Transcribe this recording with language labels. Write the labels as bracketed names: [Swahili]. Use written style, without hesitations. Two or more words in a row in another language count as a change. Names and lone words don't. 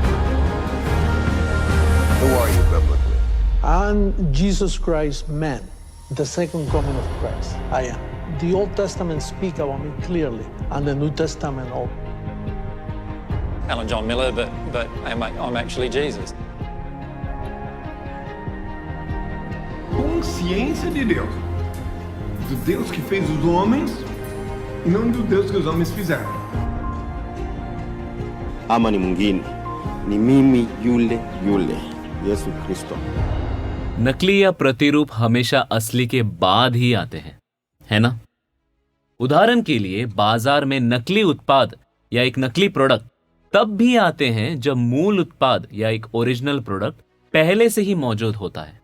[English] Who are you biblically? I'm Jesus Christ, man, the second coming of Christ. I am. The Old Testament speak about me clearly, and the New Testament also. Alan John Miller, but I'm actually Jesus. [Portuguese] Consciência de Deus. Do Deus que fez os homens e não do Deus que os homens fizeram. [Swahili] Ama ni mwingine, ni mimi yule Yesu Kristo. [Hindi] नकली या प्रतिरूप हमेशा असली के बाद ही आते हैं, है ना? उदाहरण के लिए बाजार में नकली उत्पाद या एक नकली प्रोडक्ट तब भी आते हैं जब मूल उत्पाद या एक [English] original product [Hindi] पहले से ही मौजूद होता है।